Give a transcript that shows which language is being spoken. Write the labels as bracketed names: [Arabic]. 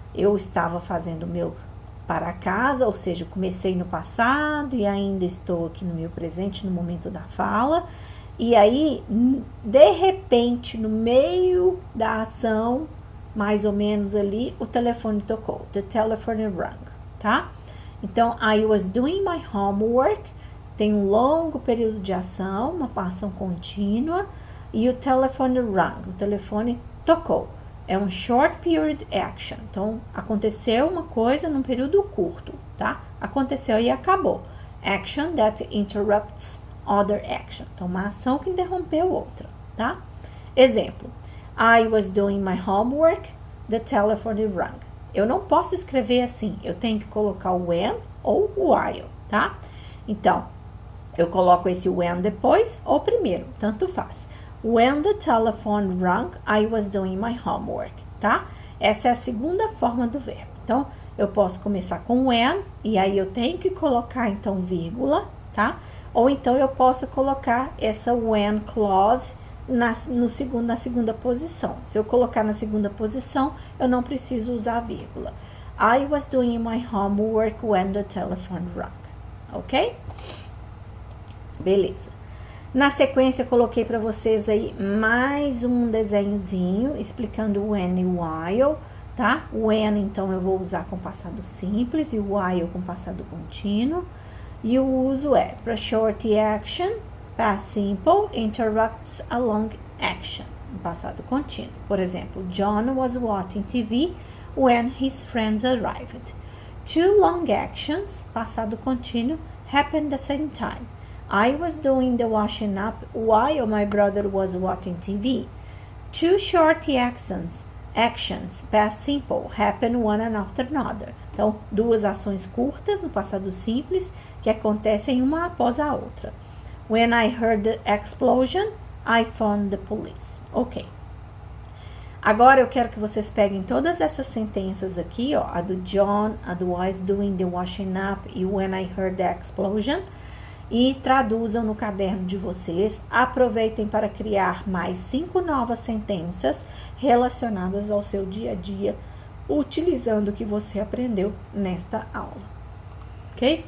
[Portuguese] Eu estava fazendo o meu para casa, ou seja, eu comecei no passado e ainda estou aqui no meu presente no momento da fala. E aí, de repente, no meio da ação, mais ou menos ali, o telefone tocou. [English] The telephone rang, tá? Então, I was doing my homework. [Portuguese] Tem um longo período de ação, uma ação contínua. E o telefone rang, o telefone tocou. É um [English] short period action. [Portuguese] Então, aconteceu uma coisa num período curto, tá? Aconteceu e acabou. [English] Action that interrupts other action. [Portuguese] Então, uma ação que interrompeu outra, tá? Exemplo. [English] I was doing my homework, the telephone rang. [Portuguese] Eu não posso escrever assim. Eu tenho que colocar o when ou o while, tá? Então, eu coloco esse when depois ou primeiro, tanto faz. [English] When the telephone rang, I was doing my homework, tá? [Portuguese] Essa é a segunda forma do verbo. Então, eu posso começar com when e aí eu tenho que colocar, então, vírgula, tá? Ou então eu posso colocar essa when clause na segunda posição. Se eu colocar na segunda posição, eu não preciso usar vírgula. [English] I was doing my homework when the telephone rang. [Portuguese] Ok? Beleza. Na sequência, eu coloquei para vocês aí mais um desenhozinho explicando when e while, tá? When, então, eu vou usar com passado simples e while com passado contínuo. E o uso é para [English] short action, past simple, interrupts a long action, [Portuguese] passado contínuo. Por exemplo, [English] John was watching TV when his friends arrived. Two long actions, [Portuguese] passado contínuo, [English] happened at the same time. I was doing the washing up while my brother was watching TV. Two short actions, past simple, happen one after another. [Portuguese] Então, duas ações curtas no passado simples que acontecem uma após a outra. [English] When I heard the explosion, I phoned the police. Ok. [Portuguese] Agora eu quero que vocês peguem todas essas sentenças aqui, ó, a do John, a do [English] was doing the washing up [Portuguese] e [English] when I heard the explosion, [Portuguese] e traduzam no caderno de vocês. Aproveitem para criar mais 5 novas sentenças relacionadas ao seu dia a dia, utilizando o que você aprendeu nesta aula. Ok?